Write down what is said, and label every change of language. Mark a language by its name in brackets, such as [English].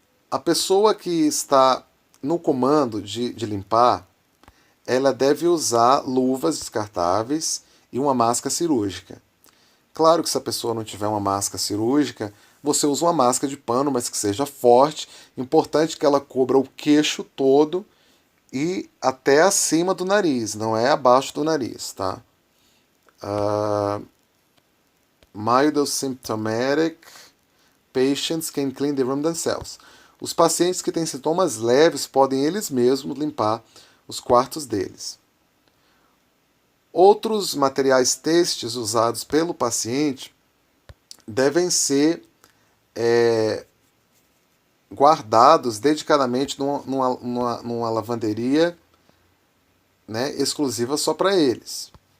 [Portuguese] A pessoa que está no comando de limpar, ela deve usar luvas descartáveis e uma máscara cirúrgica. Claro que se a pessoa não tiver uma máscara cirúrgica, você usa uma máscara de pano, mas que seja forte. Importante que ela cubra o queixo todo e até acima do nariz, não é abaixo do nariz, tá? [English] Mild symptomatic patients can clean the room themselves. [Portuguese] Os pacientes que têm sintomas leves podem eles mesmos limpar os quartos deles. Outros materiais têxteis usados pelo paciente devem ser guardados dedicadamente numa lavanderia, né, exclusiva só para eles.